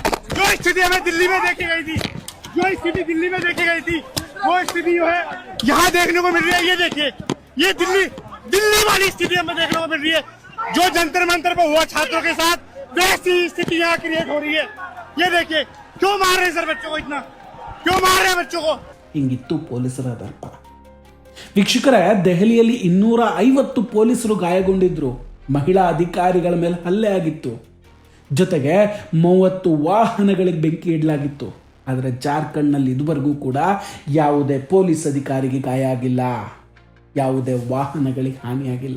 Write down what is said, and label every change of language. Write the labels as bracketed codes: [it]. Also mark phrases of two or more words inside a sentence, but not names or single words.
[hi] जो स्थिति हमें दिल्ली में देखी गई थी वो स्थिति जो है यहाँ देखने को मिल रही है. ये देखिए, ये दिल्ली वाली स्थिति हमें देखने को मिल रही है. जो जंतर मंतर पर हुआ छात्रों के साथ वैसी स्थिति यहाँ क्रिएट हो रही है. ये देखिए, क्यों मार रहे हैं सर बच्चों को, इतना क्यों मार रहे हैं बच्चों को. [kn] ಹಿಂಗಿತ್ತು ಪೊಲೀಸರ ದರ್ಪ. ವೀಕ್ಷಕರೇ, ದೆಹಲಿಯಲ್ಲಿ 250 ಪೊಲೀಸರು ಗಾಯಗೊಂಡಿದ್ರು. ಮಹಿಳಾ ಅಧಿಕಾರಿಗಳ ಮೇಲೆ ಹಲ್ಲೆ ಆಗಿತ್ತು. ಜೊತೆಗೆ 30 ವಾಹನಗಳಿಗೆ ಬೆಂಕಿ ಇಡಲಾಗಿತ್ತು. ಆದರೆ ಜಾರ್ಖಂಡ್ನಲ್ಲಿ ಇದುವರೆಗೂ ಕೂಡ ಯಾವುದೇ ಪೊಲೀಸ್ ಅಧಿಕಾರಿಗೆ ಗಾಯ ಆಗಿಲ್ಲ, ಯಾವುದೇ ವಾಹನಗಳಿಗೆ ಹಾನಿಯಾಗಿಲ್ಲ.